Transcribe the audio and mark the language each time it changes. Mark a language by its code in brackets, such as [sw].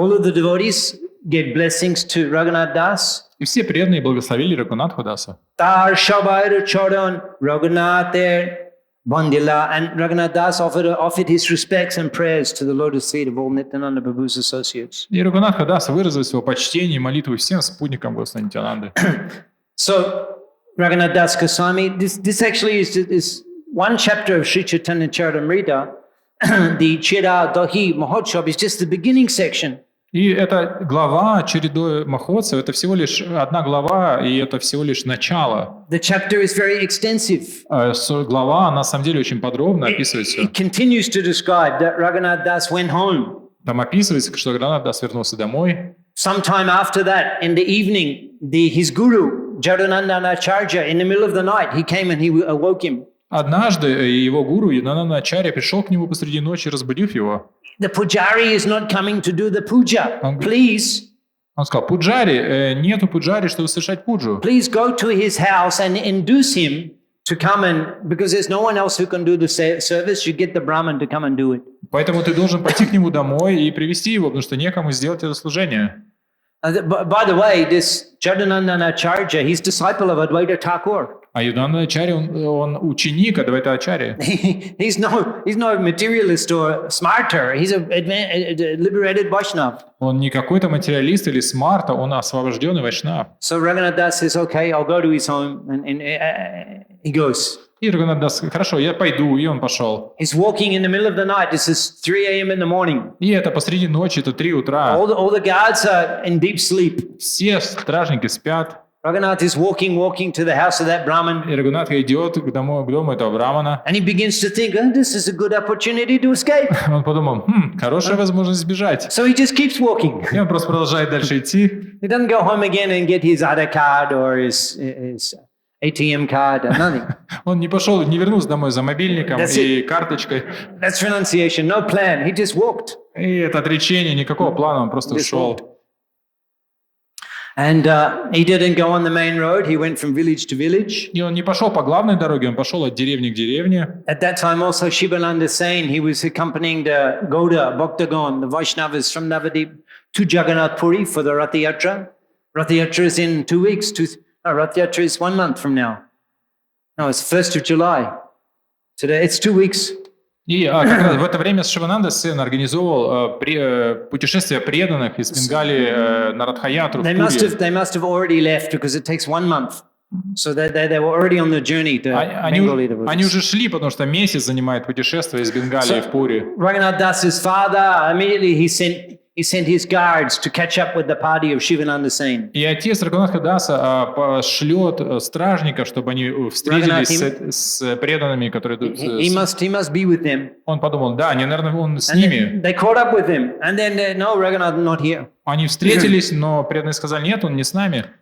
[en] All of the devotees gave blessings to Raghunath Das. [ru] И все преданные благословили Рагунатху Даса. [bn] Tar Shabair Charan Raghunath Bandila, [en] and Raghunath Das offered his respects and prayers to the lotus feet of all Nityananda Prabhu's associates. [ru] И Рагунатха Даса выразил свое почтение и молитву всем спутникам Господа Нитянанды. [en] So Raghunath Das Goswami, this actually is one chapter of Sri Chaitanya Charitamrita. The Chira Dahi Mahotsav is just the beginning section. [ru] И эта глава чередой Махотсов, это всего лишь одна глава, и это всего лишь начало. [en] The chapter is very extensive. [ru] Глава, на самом деле, очень подробно описывается. [en] It continues to describe that Raghunath Das went home. [ru] Там описывается, что Рагунатх Дас вернулся домой. [en] Sometime after that, in the evening, his guru, Jadunandanacharya, in the middle of the night, he came and he awoke him. [ru] Однажды его гуру Янананачарья пришел к нему посреди ночи, разбудив его. [en] The pujari is not coming to do the puja. Please. [ru] Он сказал: пуджари, нету пуджари, чтобы совершать пуджу. [en] Please go to his house and induce him to come and, because there's no one else who can do the service, you get the Brahman to come and do it. [ru] Поэтому ты должен пойти к нему домой и привести его, потому что некому сделать это служение. [en] By the way, this Jadunandanacharya, he's disciple of Advaita Thakur. [ru] А Янананачарья, он ученик Адвайта Ачарьи. [en] He's no materialist or smarter. He's a liberated Vaishnava. [ru] Он не какой-то материалист или смарт, он освобожденный вайшнав. [en] So Raghunath Das says, okay, I'll go to his home, and he goes. [ru] И Рагунатх Дас: хорошо, я пойду, и он пошел. [en] He's walking in the middle of the night. This is 3 a.m. in the morning. [ru] И это посреди ночи, это 3 утра. [en] All the guards are in deep sleep. [ru] Все стражники спят. [en] Raghunath is walking to the house of that Brahman. [ru] И Рагунатха идет к дому этого брамана. [en] And he begins to think, this is a good opportunity to escape. [ru] Он подумал: хорошая возможность сбежать. [en] So he just keeps walking. [ru] И он просто продолжает дальше идти. [en] He doesn't go home again and get his Aadhaar card or his ATM card or nothing. [ru] Он не пошел, не вернулся домой за мобильником и карточкой. [en] That's renunciation, no plan. He just walked. [ru] И это отречение, никакого плана, он просто ушел. [en] And he didn't go on the main road. He went from village to village. [ru] И он не пошел по главной дороге, он пошел от деревни к деревне. [en] At that time also Shivananda Sain, he was accompanying the Gauda Bhaktagon, the Vaishnavas from Navadip, to Jagannath Puri for the Rath Yatra. Rath Yatra is in 2 weeks. Rath Yatra is 1 month from now. No, it's 1st of July. Today it's 2 weeks. [ru] И как раз в это время Шивананда Сен организовал путешествие преданных из Бенгалии на Радхаятру в Пури. [en] They must have already left because it takes 1 month. So they were already on the journey to Bengali. [ru] Они уже шли, потому что месяц занимает путешествие из Бенгалии в Пури. [en] Raghunath Das's father, immediately he he sent his guards to catch up with the party of Shivananda Sen. [ru] И отец Рагунатха Даса пошлет стражников, чтобы они встретились с преданными, которые идут. [en] He must be with them. [ru] Он подумал, да, наверное, он с ними. [en] They caught up with him, and then no, Raghunath not here. [ru] Они встретились, но преданные сказали, нет, он не с нами.